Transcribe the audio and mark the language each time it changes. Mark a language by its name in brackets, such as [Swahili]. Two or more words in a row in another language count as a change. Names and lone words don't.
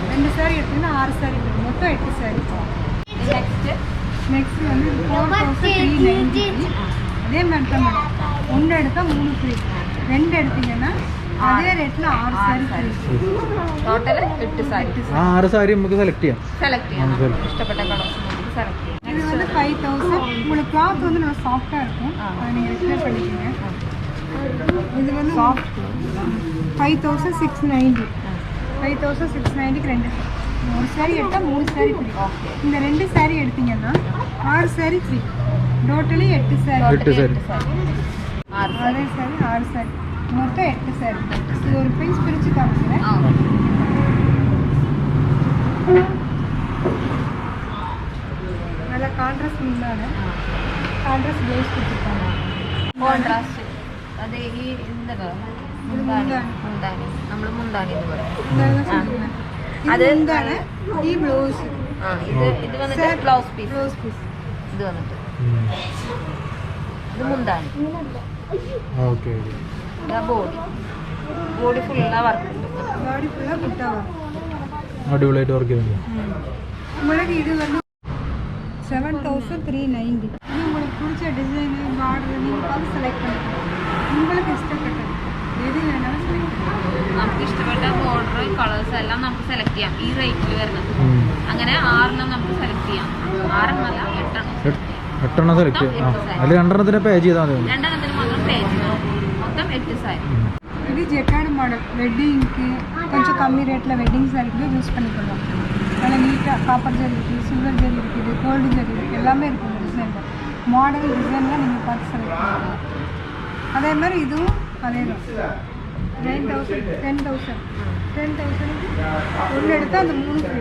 [Malayalam] 2 സാരി എടുത്തിരുന്ന 6 സാരി ഫ്രീ. മൊത്തം 8 സാരി. നെക്സ്റ്റ് വന്ന് 4390. അതേ മെത്തം ഒന്ന് എടുത്താൽ 3 ഫ്രീ. 2 എടുത്തിங்கன்னா അതേ റേറ്റിൽ 6 സാരി ഫ്രീ. ടോട്ടൽ 8 സാരി. 6 സാരി നമുക്ക് സെലക്ട് ചെയ്യാം. ഇഷ്ടപ്പെട്ട കളേഴ്സ് സെലക്ട് ചെയ്യാം. [Tamil] இது வந்து 5000. உங்களுக்கு கிளாத் வந்து நல்லா சாஃப்டாக இருக்கும். அதை நீங்கள் எக்ஸ்பிளைன் பண்ணிக்கோங்க. இது வந்து சாஃப்ட் 5690. 5690க்கு 2 ஒரு சாரி எடுத்தால் 3 சாரி ஃப்ரீ. இந்த 2 சாரி எடுத்தீங்கன்னா 6 சாரி ஃப்ரீ. டோட்டலி 8 சாரி. அதே சாரி 6 சாரி மொத்தம் 8 சாரி. இது ஒரு பீஸ் பிரித்து காமிக்கிறேன். [Malayalam] നല്ല കോൺട്രാസ്റ്റ് മുണ്ടാണ്. കോൺട്രാസ്റ്റ് ബ്ലൗസ് കൊടുത്തിട്ടാണ്. കോൺട്രാസ്റ്റ് അതെ. ഈ എന്താ മുന്താനി, നമ്മൾ മുന്താനി എന്ന് പറയും. അത് എന്താണ് ഈ ബ്ലൗസ്? ഇത് വന്നിട്ട് ബ്ലൗസ് പീസ്. ഇത് വന്നിട്ട് ഇത് മുന്താനി. ബോഡി ഫുള്ളാ വർക്ക് ഉണ്ട്. ബോഡി ഫുള്ളാ കുട്ടാവാ. അടിപൊളിയായിട്ട് വർക്ക് ചെയ്യുന്നു. [Tamil] உங்களுக்கு இது வந்து 7390. இது உங்களுக்கு பிடிச்ச டிசைனு பார்டர் நீங்கள் பார்த்து செலக்ட் பண்ணிக்கலாம். [Malayalam] உங்களுக்கு ഇഷ്ടപ്പെട്ടത് ഏത് വേണമെങ്കിലും സെലക്ട് ചെയ്യാം. നമുക്ക് ഇഷ്ടപ്പെട്ട ബോർഡർ കളേഴ്സ് എല്ലാം നമുക്ക് സെലക്ട് ചെയ്യാം. ഈ റേറ്റിൽ വരുന്നത് അങ്ങനെ 6 നമുക്ക് സെലക്ട് ചെയ്യാം. 6 അല്ല 8 സെലക്ട് ചെയ്യാം. അതിൽ 2 പേ ചെയ്താൽ മതി. 2 മാത്രം പേ ചെയ്യണം. മൊത്തം 8 സാരി. [Tamil] இது ஜெக்கார்டு மாடல் வெட்டிங்க்கு கொஞ்சம் கம்மி ரேட்டில் வெட்டிங் சாரிக்கு யூஸ் பண்ணிக்கலாம். நல்லா நீட்டாக காப்பர் ஜரி இருக்குது, சில்வர் ஜரி இருக்குது, கோல்டு ஜரி இருக்குது, எல்லாமே இருக்குது. டிசைனில் மாடல் டிசைன்லாம் நீங்கள் பார்த்து செலக்ட் பண்ணலாம். அதே மாதிரி இதுவும் அதே தான் 10,000 ஒன்று எடுத்தால் அந்த 3 ஃப்ரீ.